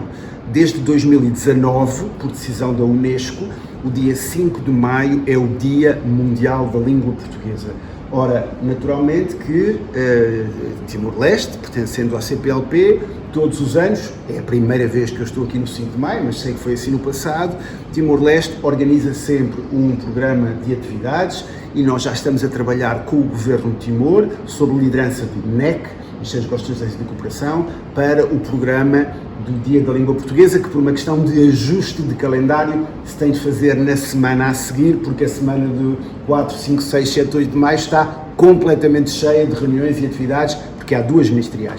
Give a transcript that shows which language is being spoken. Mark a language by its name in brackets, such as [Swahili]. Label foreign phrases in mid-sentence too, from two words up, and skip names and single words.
[Portuguese] Desde 2019, por decisão da Unesco, o dia 5 de maio é o Dia Mundial da Língua Portuguesa. Ora, naturalmente que Timor-Leste, pertencendo à CPLP, todos os anos, é a primeira vez que eu estou aqui no 5 de maio, mas sei que foi assim no passado, Timor-Leste organiza sempre um programa de atividades e nós já estamos a trabalhar com o Governo de Timor, sob a liderança do MEC, Ministério das Relações de Cooperação, para o programa do Dia da Língua Portuguesa, que por uma questão de ajuste de calendário se tem de fazer na semana a seguir, porque a semana do 4, 5, 6, 7, 8 de maio está completamente cheia de reuniões e atividades, porque há 2 ministeriais.